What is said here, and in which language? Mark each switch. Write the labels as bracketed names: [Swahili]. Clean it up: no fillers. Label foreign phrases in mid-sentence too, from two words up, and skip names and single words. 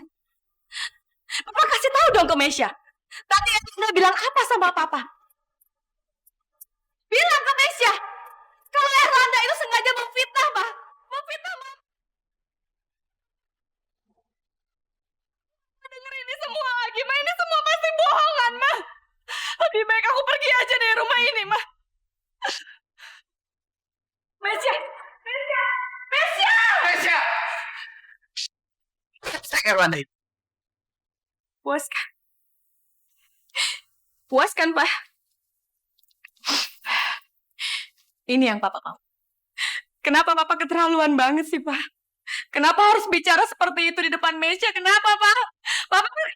[Indonesian] Papa kasih tahu dong ke Mesya. Tadi Erlanda bilang apa sama Papa? Bilang ke Mesya. Kalau Erlanda itu sengaja memfitnah, Ma. Memfitnah, Ma. Dengar ini semua lagi, Ma. Ini semua pasti bohongan, Ma. Lebih baik aku pergi aja dari rumah ini, Ma. Mesya! Mesya! Mesya! Mesya! Erlanda itu. Puas kan? Puas kan, Pak? Ini yang Papa mau. Kenapa Papa keterlaluan banget sih, Pak? Kenapa harus bicara seperti itu di depan Mesya? Kenapa, Pak? Papa...